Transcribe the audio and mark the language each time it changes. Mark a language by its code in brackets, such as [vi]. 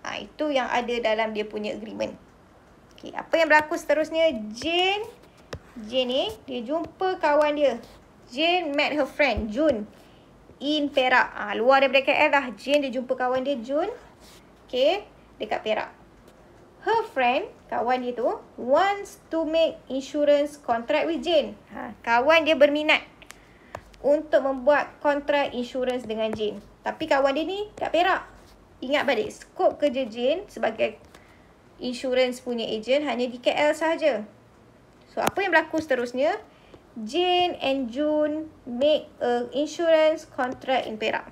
[ms] Itu yang ada dalam dia punya agreement. Apa yang berlaku seterusnya? Jane ni, dia jumpa kawan dia. [en] Jane met her friend, June, in Perak. [ms] Luar daripada KL lah. Jane dia jumpa kawan dia, June, dekat Perak. [en] Her friend, [ms] kawan dia tu, [en] wants to make insurance contract with Jane. [ms] Kawan dia berminat untuk membuat kontrak insurans dengan Jane. Tapi kawan dia ni kat Perak. Ingat balik, skop kerja Jane sebagai insurans punya ejen hanya di KL sahaja. So, apa yang berlaku seterusnya? [en] Jane and June make a insurance contract in Perak.